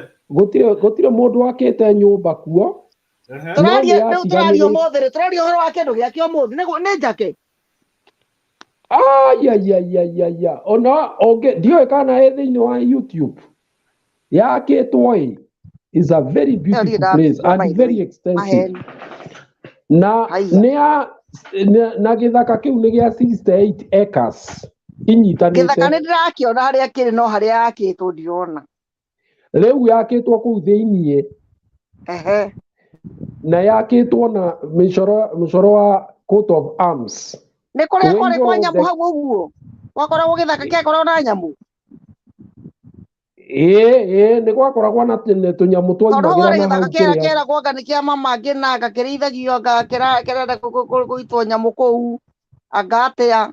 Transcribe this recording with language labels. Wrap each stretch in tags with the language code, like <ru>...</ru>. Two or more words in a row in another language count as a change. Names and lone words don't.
<ki>Gũtirĩ mũndũ wakĩte nyũmba kuo. Tũraria ũmũthĩ tũraria ũhoro wa kĩndũ gĩake ũmũthĩ nĩ njake. Ona ndiũĩ kana ĩ thĩinĩ wa YouTube.</ki> <en>Yakĩtwo is a very beautiful place and very extensive.</en> <ki>Na gĩthaka kĩu nĩ gĩa 68 acres. Gĩthaka nĩ ndĩrakĩona harĩa kĩrĩ no harĩa yakĩtwo ndirona. Rĩu yakĩtwo kũu thĩinĩ. Na yakĩtwo na mĩcoro wa</ki> <en>coat of arms.</en> <ki>Nĩ kũrĩa kwarĩ kwa nyamũ hau ũguo. Gwakoragwo gĩthaka kĩakoragwo na nyamũ. Nĩ gwakoragwo na tũnyamũ twaimagĩra na hau kĩrĩa. Gĩthaka kĩeragwo nĩ kĩa mama angĩ na gakĩrĩithagio kĩrenda gũitwo nyamũ kũu agatĩa.</ki>